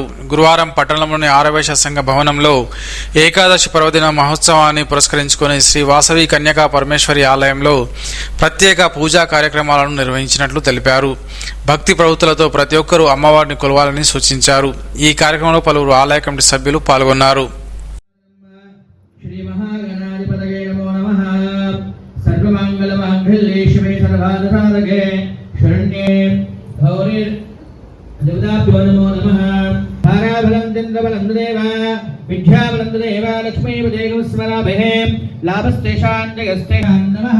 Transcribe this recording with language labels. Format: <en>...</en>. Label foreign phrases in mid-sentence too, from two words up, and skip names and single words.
<te>గురువారం పట్టణంలోని ఆర్యవైశ్య సంఘ భవనంలో ఏకాదశి పర్వదిన మహోత్సవాన్ని పురస్కరించుకుని శ్రీ వాసవి కన్యకా పరమేశ్వరి ఆలయంలో ప్రత్యేక పూజా కార్యక్రమాలను నిర్వహించినట్లు తెలిపారు. భక్తి ప్రవృత్తులతో ప్రతి ఒక్కరూ అమ్మవారిని కొలవాలని సూచించారు. ఈ కార్యక్రమంలో పలువురు ఆలయ కమిటీ సభ్యులు పాల్గొన్నారు.</te> <sa>सर्वमंगलमांगल्ये शिवे सर्वार्थसाधके शरण्ये गौरी देवताभ्यो नमो नमः। भागाबलं चन्द्रबलं देव विद्याबलं देव लक्ष्मीपदेगं स्मरामहे लाभस्तेषां जयस्तेषां नमः।</sa>